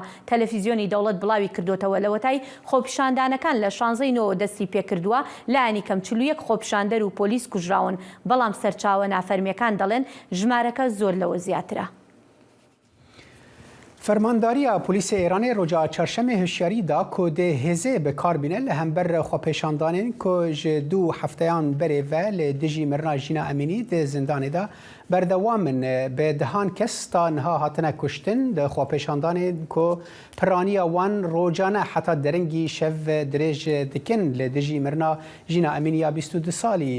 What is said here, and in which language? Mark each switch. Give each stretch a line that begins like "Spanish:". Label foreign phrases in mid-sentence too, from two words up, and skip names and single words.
Central Kurdish: تەلەڤیزیۆنی دەوڵەت بڵاوی کردوتەوە لەوەتای خۆپیشاندانەکان لە 16 دەستی پێکردووە لایەنی کەم 41 خۆپیشاندەر و پۆلیس کوژراون، بەڵام سەرچاوە نافەرمیەکان دەڵێن ژمارەکە زۆر لەوە زیاترە.
Kurdish: فەرمانداریە پۆلیسە ئێرانê roja çarşemê hişyarî da ku dê hêzê bi kar bîne li hember xwepêşandanên ku ji 2 hefteyan berê ve li dijî mirina Jîna Emînî di zindanê da berdewam in bi dihan kes ta niha hatine kuştin di xwepêşandanên ku piraniya wan rojane heta deringî şev dirêj dikin li dijî mirina Jîna Emînî ya 22 salî.